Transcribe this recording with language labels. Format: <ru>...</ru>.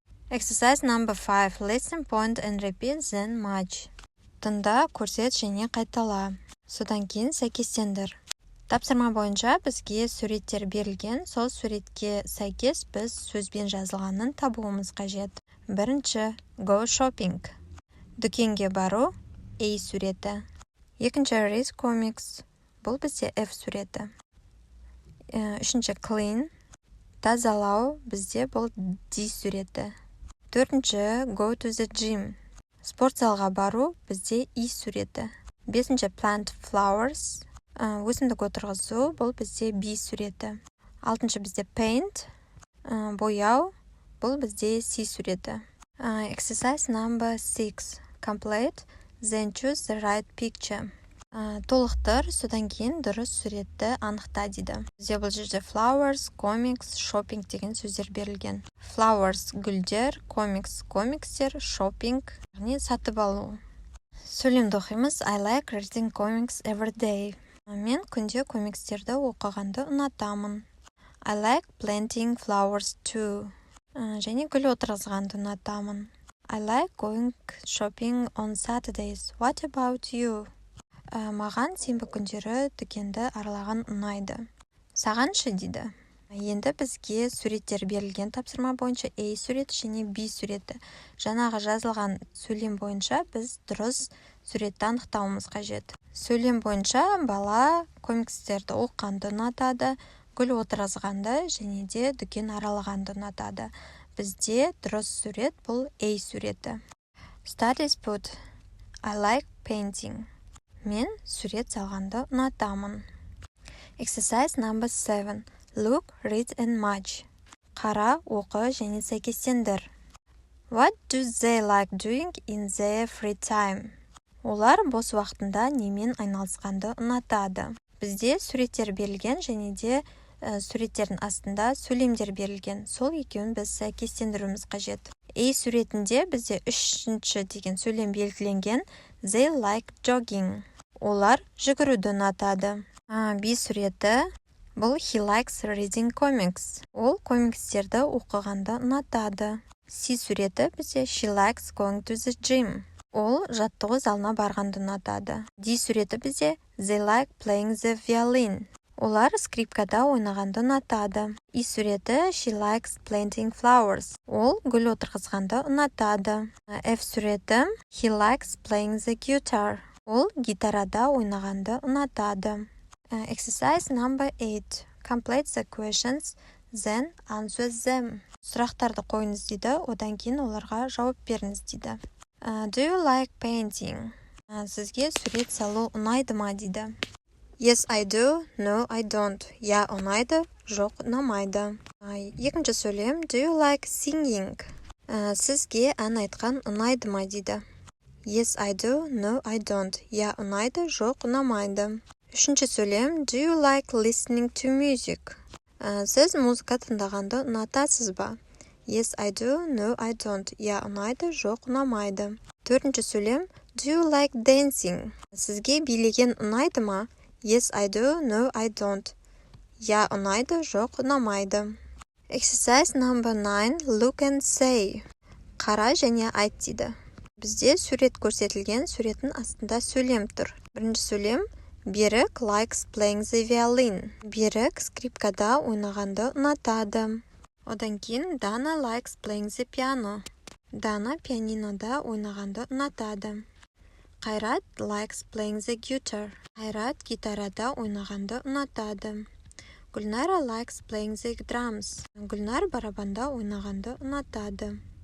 <en>Exercise number 5. Listen, point and repeat then match.</en> <kk>Тыңда, көрсет және қайтала. Содан кейін сәйкестендір. Тапсырма бойынша бізге суреттер берілген, сол суретке сәйкес біз сөзбен жазылғанын табуымыз қажет. Бірінші,</kk> <en>go shopping.</en> <kk>Дүкенге бару, A суреті. Екінші,</kk> <en>read comics.</en> <kk>Бұл бізде F суреті. Үшінші, clean. Тазалау, бізде бұл D суреті. Төртінші,</kk> <en>go to the gym.</en> <kk>Спорт залға бару, бізде E суреті. Бесінші,</kk> <en>plant flowers.</en> <kk>Өсімдік отырғызу, бұл бізде B суреті. Алтыншы, бізде paint. Бояу, бұл бізде C суреті.</kk> <en>Exercise number 6. Complete, then choose the right picture.</en> <kk>Толықтыр, содан кейін дұрыс суретті анықта дейді. Бізде бұл жерде flowers, comics, shopping деген сөздер берілген. Flowers – гүлдер, comics – комикстер, shopping – яғни сатып алу. Сөйлемді оқимыз.</kk> <en>I like reading comics every day.</en> <kk>Мен күнде комикстерді оқығанды ұнатамын.</kk> <en>I like planting flowers too.</en> <kk>Және гүл отырғызғанды ұнатамын.</kk> <en>I like going shopping on Saturdays. What about you?</en> <kk>Маған сенбі күндері дүкенді аралаған ұнайды. Саған ше дейді. Енді бізге суреттер берілген тапсырма бойынша A суреті және B суреті. Жаңағы жазылған сөйлем бойынша біз дұрыс суретті анықтауымыз қажет. Сөйлем бойынша бала комикстерді оқығанды ұнатады, гүл отырғызғанды және де дүкен аралағанды ұнатады. Бізде дұрыс сурет бұл A суреті.</kk> <en>Studies put. I like painting.</en> <kk>Мен сурет салғанды ұнатамын.</kk> <en>Exercise number 7. Look, read and match.</en> <kk>Қара, оқы және сәйкестендір.</kk> <en>What do they like doing in their free time?</en> <kk>Олар бос уақытында немен айналысқанды ұнатады. Бізде суреттер берілген және де суреттердің астында сөйлемдер берілген. Сол екеуін біз сәйкестендіруіміз қажет. A суретінде бізде үшінші деген сөйлем белгіленген.</kk> <en>They like jogging.</en> <kk>Олар жүгіруді ұнатады. B суреті бұл</kk> <en>he likes reading comics.</en> <kk>Ол комикстерді оқығанды ұнатады. C суреті бізде</kk> <en>she likes going to the gym.</en> <kk>Ол жаттығу залына барғанды ұнатады. D суреті бізде</kk> <en>they like playing the violin.</en> <kk>Олар скрипкада ойнағанды ұнатады. E суреті</kk> <en>she likes planting flowers.</en> <kk>Ол гүл отырғызғанды ұнатады. F суреті</kk> <en>he likes playing the guitar.</en> <kk>Ол гитарада ойнағанды ұнатады.</kk> <en>Exercise number 8. Complete the questions, then answer them.</en> <kk>Сұрақтарды қойыңыз дейді, одан кейін оларға жауап беріңіз дейді.</kk> <en>Do you like painting?</en> <kk>Сізге сурет салу ұнайды ма дейді.</kk> <en>Yes, I do. No, I don't.</en> <kk>Я ұнайды, жоқ ұнамайды. Екінші сөйлем.</kk> <en>Do you like singing?</en> <kk>Сізге ән айтқан ұнайды ма дейді.</kk> <en>Yes, I do. No, I don't.</en> <kk>Я ұнайды, жоқ ұнамайды. Үшінші сөйлем.</kk> <en>Do you like listening to music?</en> <kk>Сіз музыка тыңдағанды ұнатасыз ба?</kk> <en>Yes, I do. No, I don't.</en> <kk>Я ұнайды, жоқ ұнамайды. Төртінші сөйлем.</kk> <en>Do you like dancing?</en> <kk>Сізге билеген ұнайды ма?</kk> <en>Yes, I do. No, I don't.</en> <kk>Я ұнайды, жоқ ұнамайды.</kk> <en>Exercise number 9. Look and say.</en> <kk>Қара және айт дейді. Бізде сурет көрсетілген, суреттің астында сөйлем тұр. Бірінші сөйлем.</kk> <en>Берік likes playing the violin.</en> <kk>Берік скрипкада ойнағанды ұнатады. Одан кейін</kk> <en>Dana likes playing the piano.</en> <kk>Дана пианинода ойнағанды ұнатады.</kk> <en>Қайрат likes playing the guitar.</en> <kk>Қайрат гитарада ойнағанды ұнатады. Гүлнара</kk> <en>likes playing the drums.</en> <kk>Гүлнар барабанда ойнағанды ұнатады.</kk>